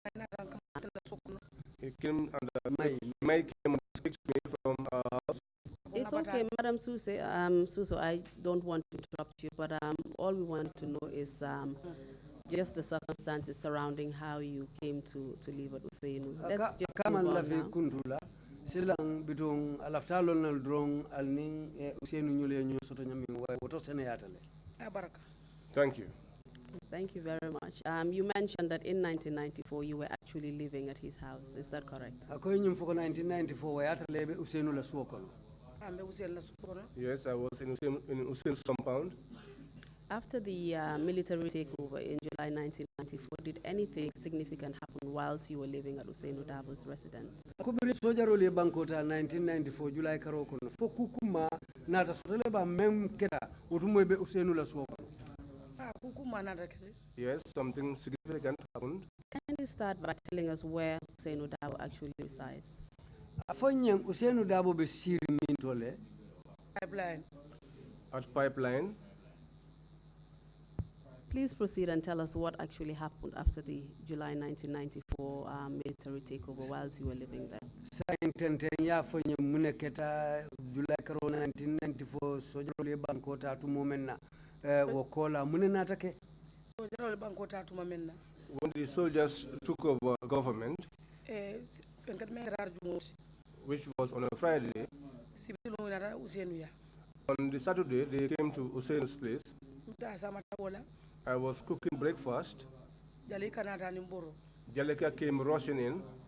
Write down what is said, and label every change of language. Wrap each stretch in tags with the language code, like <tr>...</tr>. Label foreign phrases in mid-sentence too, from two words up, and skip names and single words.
<en>He came and Mike came and picked me from our house. It's okay, Madam Suso. Suso, I don't want to interrupt you, but all we want to know is just the circumstances surrounding how you came to live at Usainu. Let's just move on now.</en> <man>Silang bidong alaftalon nal drong alning Usainu nyule nyo soto nyami wa woto sene yatale.</man> <en>Thank you. Thank you very much. You mentioned that in 1994 you were actually living at his house. Is that correct?</en> <man>Akoy nyum foko 1994 wa yatale be Usainu la suokono.</man> <en>Yes, I was in Usainu's compound. After the military takeover in July 1994, did anything significant happen whilst you were living at Usainu Dabo's residence?</en> <man>Kubiri sojaro le bankota 1994 July karoko no fokukuma nata sotele ba mem keta utumo be Usainu la suoko.</man> <en>Yes, something significant happened. Can you start by telling us where Usainu Dabo actually resides?</en> <man>Afonyang Usainu Dabo be siri mintole.</man> <en>Pipeline. At Pipeline. Please proceed and tell us what actually happened after the July 1994 military takeover whilst you were living there.</en> <man>Ya fonye muneketa July 1994 sojaro bankota tu momenna wokola munena take. Sojaro bankota tu momenna.</man> <en>When the soldiers took over government, which was on a Friday, on the Saturday they came to Usainu's place. I was cooking breakfast. Jalika came rushing in.</en>